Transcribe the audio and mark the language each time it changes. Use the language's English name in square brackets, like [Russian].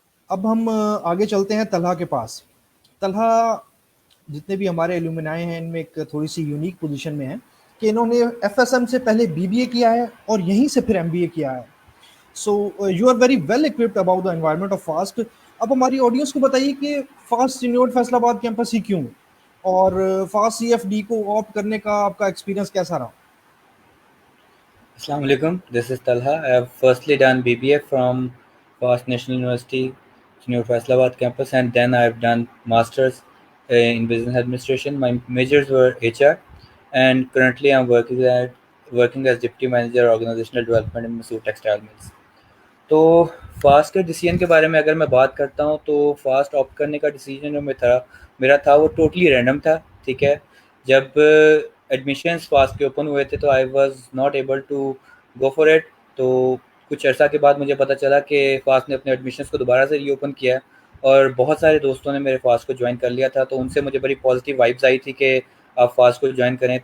[Urdu] اب ہم آگے چلتے ہیں طلحہ کے پاس. طلحہ جتنے بھی ہمارے ایلومنائی ہیں ان میں ایک تھوڑی سی یونیک پوزیشن میں ہے کہ انہوں نے ایف ایس ایم سے پہلے بی بی اے کیا ہے اور یہیں سے پھر ایم بی اے کیا ہے. [English] So you are very well occupied about the environment of fast. [Urdu] اب ہماری آڈینس کو بتائیے کہ فاسٹ سینیور فیصل آباد کیمپس ہی کیوں اور فاسٹ سی ایف ڈی کو آپٹ کرنے کا آپ کا ایکسپیرینس کیسا رہا؟ [English] Assalamu alaikum. This is Talha. I have firstly done BBA from Fast National University, Senior Faisalabad campus, and then I have done masters in business administration. My majors were HR, and currently I'm working as deputy manager organizational development in Masood Textile Mills. [Urdu] تو fast کے decision کے بارے میں اگر میں بات کرتا ہوں تو فاسٹ آپٹ کرنے کا ڈیسیجن جو میرا تھا وہ ٹوٹلی رینڈم تھا. ٹھیک ہے، جب ایڈمیشنس فاسٹ کے اوپن ہوئے تھے تو [English] I was not able to go for it. [Urdu] تو کچھ عرصہ کے بعد مجھے پتہ چلا کہ فاسٹ نے اپنے ایڈمیشنس کو دوبارہ سے ری اوپن کیا اور بہت سارے دوستوں نے میرے فاسٹ کو جوائن کر لیا تھا. تو ان سے مجھے بڑی پازیٹیو وائبز آئی تھی کہ آپ فاسٹ کو جوائن کریں.